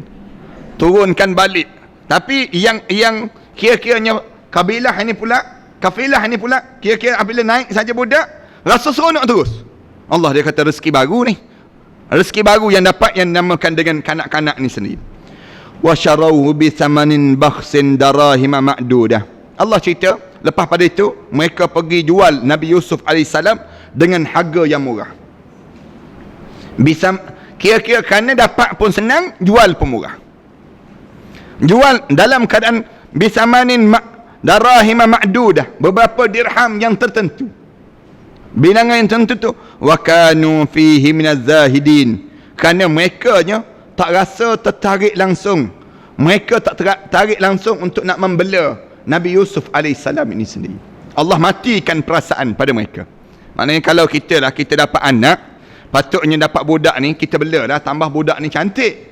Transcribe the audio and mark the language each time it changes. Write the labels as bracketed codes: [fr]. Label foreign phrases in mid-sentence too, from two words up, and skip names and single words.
[ms] Turunkan balik. Tapi yang kira-kiranya kafilah ini pula kira-kira apabila naik saja budak, rasa seronok terus. Allah dia kata rezeki baru ni. Rezeki baru yang dapat, yang namakan dengan kanak-kanak ni sendiri. [ar] وشروه بثمن بخس دراهم معدودة. [ms] Allah cerita, lepas pada itu mereka pergi jual Nabi Yusuf AS dengan harga yang murah. Bisa kira-kira kerana dapat pun senang, jual pun murah. Jual dalam keadaan [ar] بثمن دراهم معدودة, [ms] beberapa dirham yang tertentu, bilangan yang tertentu. [ar] وكانوا فيه من الزاهدين. [ms] Kerana mereka tak rasa tertarik langsung. Mereka tak tertarik langsung untuk nak membela Nabi Yusuf AS ini sendiri. Allah matikan perasaan pada mereka. Maknanya kalau kita dapat anak, patutnya dapat budak ni, kita bela dah, tambah budak ni cantik.